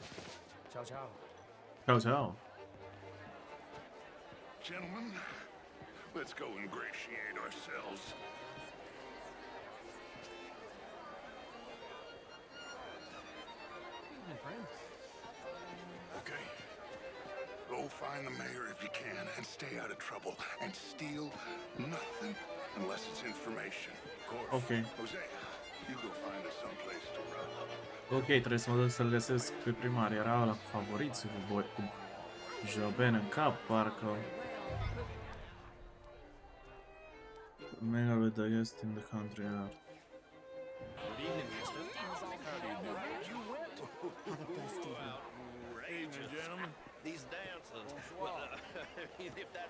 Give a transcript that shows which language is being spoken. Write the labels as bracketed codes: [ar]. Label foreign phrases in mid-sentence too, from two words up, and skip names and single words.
[it] Ciao, ciao. Ciao, ciao. [en] Gentlemen, let's go ingratiate ourselves. Okay. Go find the mayor if you can and stay out of trouble. And steal nothing unless it's information. Of course. Okay. Jose, you go find us someplace to run. [ro] Ok, trebuie să mă duc să-l găsesc pe primar. Era ăla cu favoriții, cu Joben în cap, parcă. [en] Mayor with the guest in the country yard. Evening, gentlemen. These dancers. If that's